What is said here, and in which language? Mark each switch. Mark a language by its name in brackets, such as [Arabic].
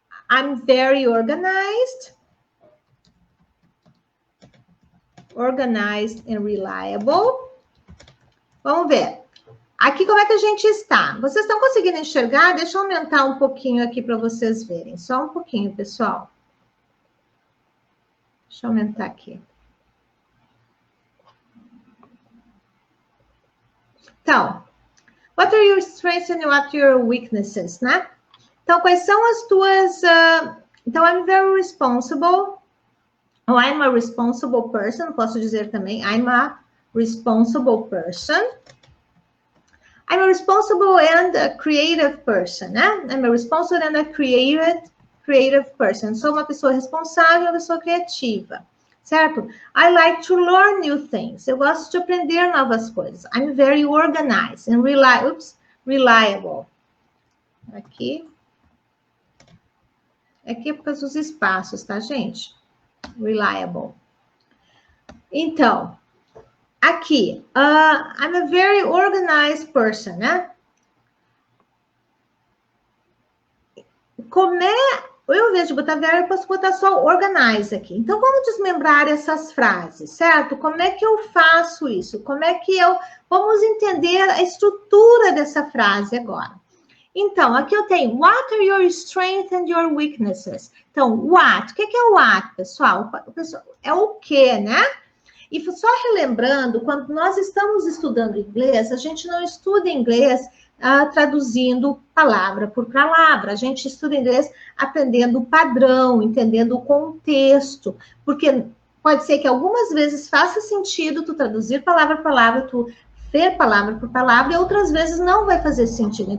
[English] I'm very organized and reliable. [Portuguese] Vamos ver. Aqui, como é que a gente está? Vocês estão conseguindo enxergar? Deixa eu aumentar um pouquinho aqui para vocês verem. Só um pouquinho, pessoal. Deixa eu aumentar aqui. [English] Então, what are your strengths and what are your weaknesses, né? [Portuguese] Então, quais são as tuas [English] Então, I'm very responsible. Ou I'm a responsible person. [Portuguese] Posso dizer também, [English] I'm a responsible person. I'm a responsible and a creative person, né? I'm a responsible and a creative person. [Portuguese] Sou uma pessoa responsável, uma pessoa criativa, certo? [English] I like to learn new things. [Portuguese] Eu gosto de aprender novas coisas. [English] I'm very organized and reliable. [Portuguese] Aqui é por causa dos espaços, tá, gente? [English] Reliable. [Portuguese] Então, aqui, [English] I'm a very organized person, né? [Portuguese] Eu, ao invés de botar very, eu posso botar só organize aqui. Então, vamos desmembrar essas frases, certo? Como é que eu faço isso? Vamos entender a estrutura dessa frase agora. Então, aqui eu tenho, [English] what are your strengths and your weaknesses? [Portuguese] Então, what? O que é o what, pessoal? É o que, né? E só relembrando, quando nós estamos estudando inglês, a gente não estuda inglês traduzindo palavra por palavra. A gente estuda inglês aprendendo o padrão, entendendo o contexto, porque pode ser que algumas vezes faça sentido tu traduzir palavra por palavra, tu ver palavra por palavra, e outras vezes não vai fazer sentido.